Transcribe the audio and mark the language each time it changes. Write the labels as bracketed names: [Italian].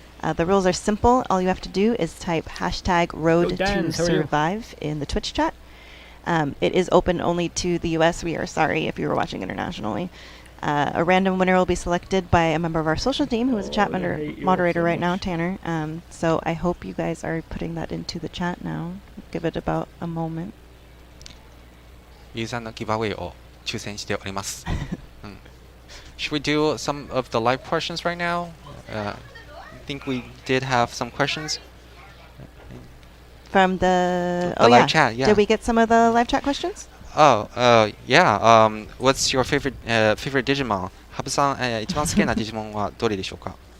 [English] The rules are simple. All you have to do is type hashtag road to survive in the Twitch chat. It is open only to the US. We are sorry if you were watching internationally. A random winner will be selected by a member of our social team who is a chat moderator right now, Tanner. So I hope you guys are putting that into the chat now. Give it about a moment. [Japanese] ユーザーのギブアウェイを抽選しております。 [English] Should we do some of the live questions right now? I think we did have some questions. From the live chat, yeah. Did we get some of the live chat questions? Yeah. What's your favorite Digimon? [Japanese] ハブさん、一番好きなデジモンはどれでしょうか？